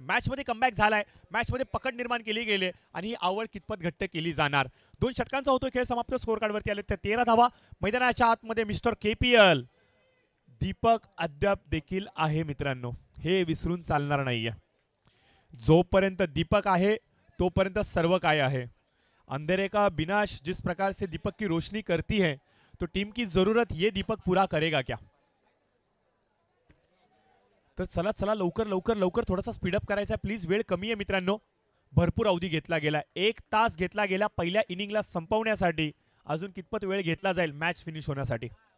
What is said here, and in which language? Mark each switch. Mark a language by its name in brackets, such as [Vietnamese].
[Marathi] मॅचमध्ये कमबॅक झालाय, मॅचमध्ये पकड निर्माण केली गेली आणि ही आवड कितपत घट्ट केली जाणार। 2 षटकांचा होतो खेळ समाप्त। स्कोर कार्डवरती आले ते 13 धावा। मैदानाच्या आतमध्ये मिस्टर केपीएल दीपक अद्याप देखील आहे मित्रांनो, हे विसरून चालणार नाहीये। जोपर्यंत दीपक आहे तोपर्यंत सर्व काय आहे। [Hindi] अंधेरे का विनाश जिस प्रकार से दीपक की रोशनी करती है, तो टीम की जरूरत ये दीपक पूरा करेगा क्या? [Marathi] तर चला चला लवकर लवकर लवकर थोडासा स्पीडअप करायचा आहे प्लीज, वेळ कमी आहे मित्रांनो। भरपूर अवधी घेतला गेला, 1 तास घेतला गेला पहिल्या इनिंगला संपवण्यासाठी। अजून कितपत वेळ घेतला जाईल मॅच फिनिश होण्यासाठी?